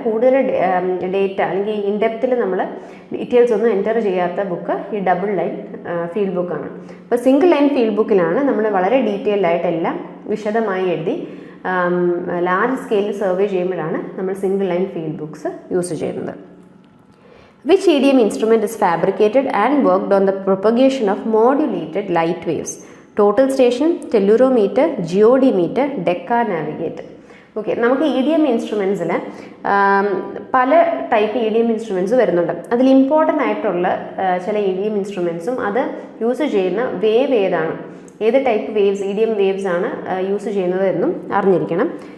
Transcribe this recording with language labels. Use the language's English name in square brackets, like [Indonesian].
[Malayalam] കൂടുതൽ ഡേറ്റ അല്ലെങ്കിൽ ഇൻഡെപ്തിൽ നമ്മൾ ഡീറ്റെയിൽസ് ഒന്നും എൻ്റർ ചെയ്യാത്ത ബുക്ക് ഈ ഡബിൾ ലൈൻ ഫീൽഡ് ബുക്കാണ്. അപ്പോൾ സിംഗിൾ ലൈൻ ഫീൽഡ് ബുക്കിലാണ് നമ്മൾ വളരെ ഡീറ്റെയിൽഡ് ആയിട്ട് എല്ലാം വിശദമായി എഴുതി ലാർജ് സ്കെയിലിൽ സർവേ ചെയ്യുമ്പോഴാണ് നമ്മൾ single line field books use ചെയ്യുന്നത്. [English] Which EDM instrument is fabricated and worked on the propagation of modulated light waves? Total station, tellurometer, geodimeter, Decca navigator. [Malayalam] Okay, നമുക്ക് EDM ഇൻസ്ട്രുമെൻസിൽ പല ടൈപ്പ് EDM ഇൻസ്ട്രുമെൻറ്റ്സ് വരുന്നുണ്ട്. അതിൽ important ആയിട്ടുള്ള ചില EDM ഇൻസ്ട്രുമെൻറ്റ്സും അത് use ചെയ്യുന്ന wave ഏതാണ്, ഏത് ടൈപ്പ് വേവ്സ് EDM വേവ്സ് ആണ് യൂസ് ചെയ്യുന്നത് എന്നും അറിഞ്ഞിരിക്കണം.